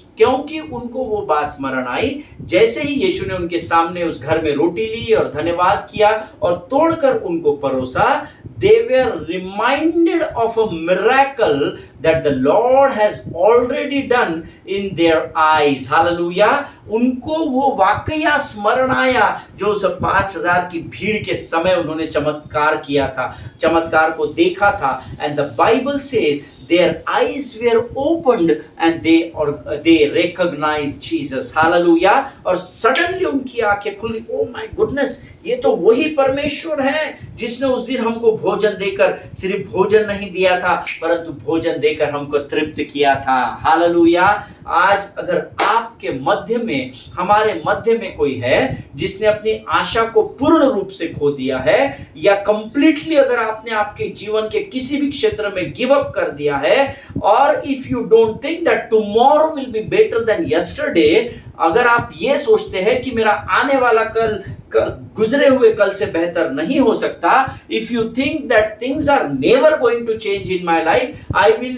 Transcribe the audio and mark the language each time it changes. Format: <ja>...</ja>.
<hi>क्योंकि उनको वो बात स्मरण आई। जैसे ही यीशु ने उनके सामने उस घर में रोटी ली और धन्यवाद किया और तोड़कर उनको परोसा,</hi> <en>they were reminded of a miracle that the Lord has already done in their eyes. Hallelujah.</en> <hi>उनको वो वाकया स्मरण आया जो उस 5,000 की भीड़ के समय उन्होंने चमत्कार किया था, चमत्कार को देखा था।</hi> <en>And the Bible says their eyes were opened and they recognized Jesus. Hallelujah.</en> <hi>और suddenly उनकी आंखें खुली।</hi> <en>Oh my goodness,</en> <hi>ये तो वही परमेश्वर है जिसने उस दिन हमको भोजन देकर सिर्फ भोजन नहीं दिया था, परंतु भोजन देकर हमको तृप्त किया था। हालेलुया। आज अगर आपके मध्य में, हमारे मध्य में कोई है जिसने अपनी आशा को पूर्ण रूप से खो दिया है, या कंप्लीटली अगर आपने आपके जीवन के किसी भी क्षेत्र में गिव अप कर दिया है, और</hi> <en>if you don't think that tomorrow will be better than yesterday,</en> <hi>अगर आप ये सोचते हैं कि मेरा आने वाला कल गुजरे हुए कल से बेहतर नहीं हो सकता,</hi> <en>if you think that things are never going to change in my life, I</en>